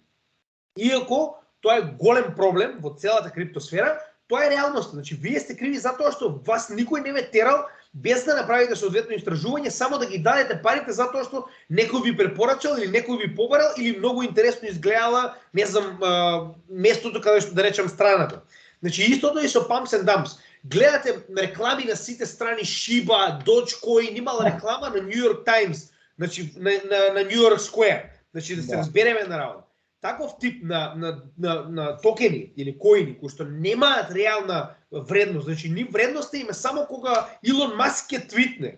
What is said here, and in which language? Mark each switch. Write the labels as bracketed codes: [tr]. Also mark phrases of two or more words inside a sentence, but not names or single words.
[mk] Иако тоа е голем проблем во целата криптосфера, тоа е реалноста. Значи вие сте криви затоа што вас никој не ве терал без да направите соодветно истражување, само да ги дадете парите затоа што некој ви препорачал или некој ви побарал или многу интересно изгледала, не знам, местото каде што да речам страната. Значи истото и со [en] pumps and dumps. [mk] Гледате реклами на сите страни Shiba, Dogecoin, имала реклама на New York Times, значи на New York Square. Значи да се разбереме на работа. Таков тип на токени или коини кои што немаат реална вредност, значи ни вредноста им е само кога Илон Маск ќе твитне.